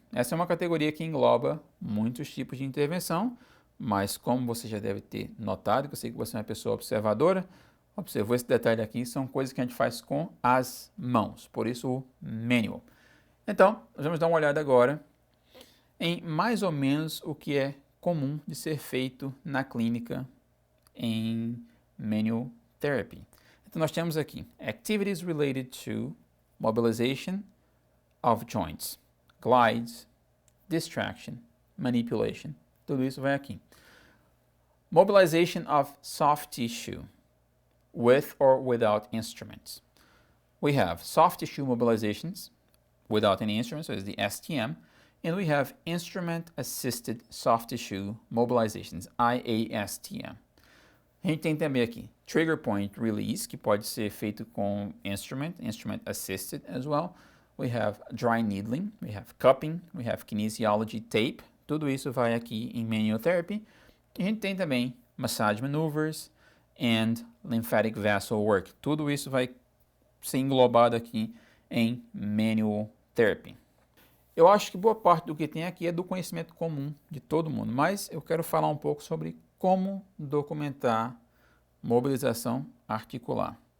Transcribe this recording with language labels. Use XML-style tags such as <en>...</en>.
<pt>Essa é uma categoria que engloba muitos tipos de intervenção, mas como você já deve ter notado, que eu sei que você é uma pessoa observadora, observou esse detalhe aqui, são coisas que a gente faz com as mãos, por isso o manual. Então, nós vamos dar uma olhada agora em mais ou menos o que é comum de ser feito na clínica em manual therapy. Então, nós temos aqui</pt> <en>activities related to mobilization of joints, glides, distraction, manipulation.</en> <pt>Tudo isso vai aqui.</pt> <en>Mobilization of soft tissue with or without instruments. We have soft tissue mobilizations without any instruments, so it's the STM, and we have instrument-assisted soft tissue mobilizations, IASTM.</en> <pt>A gente tem também aqui trigger point release, que pode ser feito com</pt> <en>instrument-assisted as well. We have dry needling, we have cupping, we have kinesiology tape.</en> <pt>Tudo isso vai aqui em manual therapy. E a gente tem também</pt> <en>massage maneuvers and lymphatic vessel work.</en> <pt>Tudo isso vai ser englobado aqui em Manual Therapy. Eu acho que boa parte do que tem aqui é do conhecimento comum de todo mundo, mas eu quero falar um pouco sobre como documentar mobilização articular.</pt>